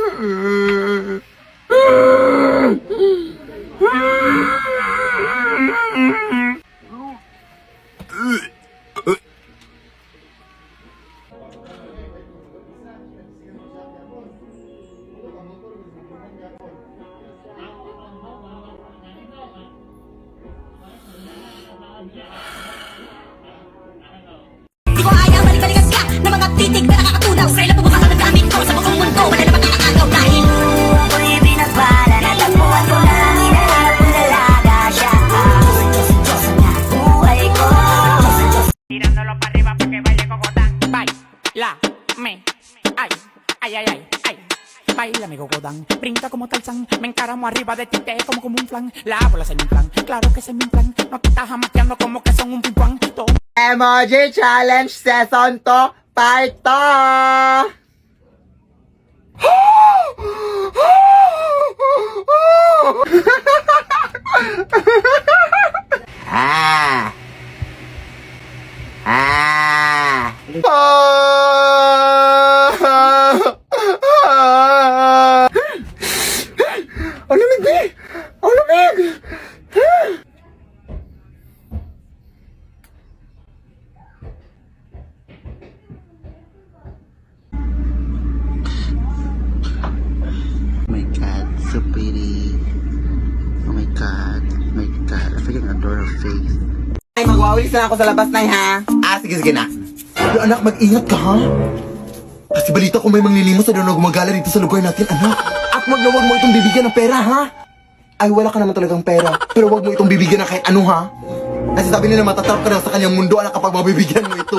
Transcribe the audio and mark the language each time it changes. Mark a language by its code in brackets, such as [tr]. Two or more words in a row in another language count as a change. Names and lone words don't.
[tl] Di ko ayaw balik-balikan ka ng mga titig na nakakatunaw sa ilang bubukas ang gamit ko sa buong mundo. Wala namang kakagaw dahil ako'y binagpala. Natagpuan ko na hinahanap kong dalaga siya. Diyos na buhay ko. [es] Tirándolo para arriba pa' que baile cocotán. Baila, me, ay, ay, ay, ay, ay. Baila mi cocotán, brinca como Tarzán. Me encaramo arriba de ti, te como un flan. La bola se me inflan, claro que se me inflan. No te estás jamaqueando como que son un ping-pong. [en] Emoji Challenge Season 2 Part 2! Ah! [tl] Ah! Ang lamig, be! Ang lamig! [en] My God, so pretty. Oh my God, my God. I freaking adore her face. [tl] Ay, magwawilis na ako sa labas na ha. Ah, sige na. Pero anak, mag-ingat ka ha. Kasi balita ko may manglilimos na doon na gumagala dito sa lugar natin, anak. At wag mo itong bibigyan ng pera ha. Ay, wala ka naman talagang pera. Pero wag mo itong bibigyan ng kahit ano ha. Kasi sabi nila matatrap ka na sa kanyang mundo, anak, kapag mabibigyan mo ito.